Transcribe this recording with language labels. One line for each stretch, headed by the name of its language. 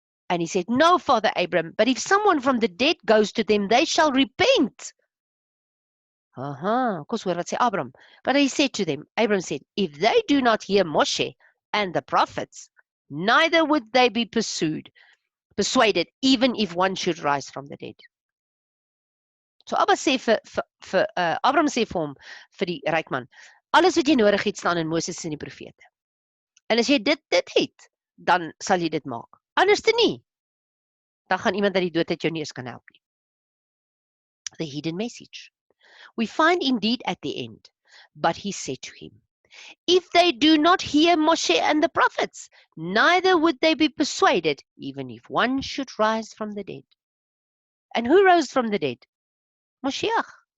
English: And he said, no, Father Abram, but if someone from the dead goes to them, they shall repent.
Afrikaans: Kos hoor wat sê Abram.
English: But he said to them, Abram said, if they do not hear Moshe and the prophets, neither would they be persuaded, even if one should rise from the dead.
Afrikaans: So Abba sê vir Abram sê vir hom, vir die ryk man, alles wat jy nodig het staan in Moses en die profete. En as jy dit het, dan sal jy dit maak. Anders te nie, dan gaan iemand uit die dood uit jou nie eens kan help nie.
English: The hidden message. We find indeed at the end, but he said to him, if they do not hear Moshe and the prophets, neither would they be persuaded, even if one should rise from the dead. And who rose from the dead? Moshiach.